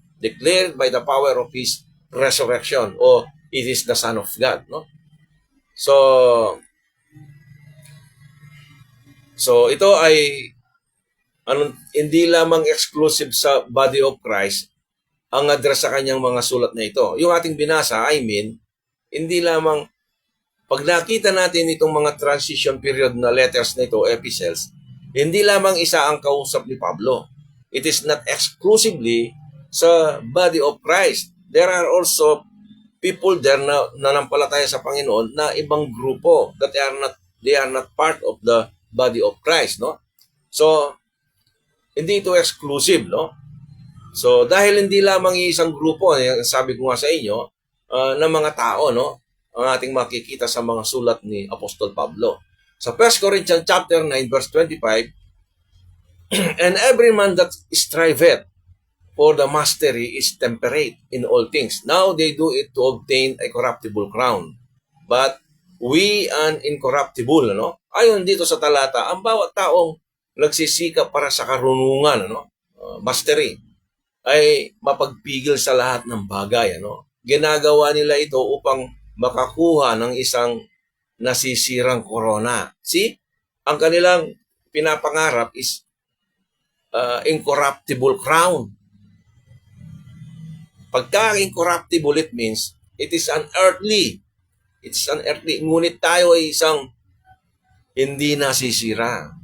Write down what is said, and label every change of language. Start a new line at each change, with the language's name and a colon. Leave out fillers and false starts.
English: Declared by the power of His resurrection, o it is the Son of God, no?
Filipino: So ito ay hindi lamang exclusive sa body of Christ ang address sa kanyang mga sulat na ito. Yung ating binasa, hindi lamang pag nakita natin itong mga transition period na letters na ito, epistles, hindi lamang isa ang kausap ni Pablo.
English: It is not exclusively sa body of Christ. There are also people there na nanampalataya sa Panginoon na ibang grupo that they are not part of the body of Christ, no?
Filipino: So, hindi ito exclusive, no? So, dahil hindi lamang isang grupo, sabi ko nga sa inyo, ng mga tao, no, ang ating makikita sa mga sulat ni Apostol Pablo.
English: Sa 1 Corinthians chapter 9 verse 25, and every man that striveth for the mastery is temperate in all things. Now they do it to obtain a corruptible crown, but we an incorruptible, no?
Filipino: Ayon dito sa talata, ang bawat taong nagsisikap para sa karunungan, no, mastery, ay mapagpigil sa lahat ng bagay, ano. Ginagawa nila ito upang makakuha ng isang nasisirang corona. See? Ang kanilang pinapangarap is incorruptible crown.
English: Pagka incorruptible, it means it is unearthly. It's unearthly.
Filipino: Ngunit tayo ay isang hindi nasisira.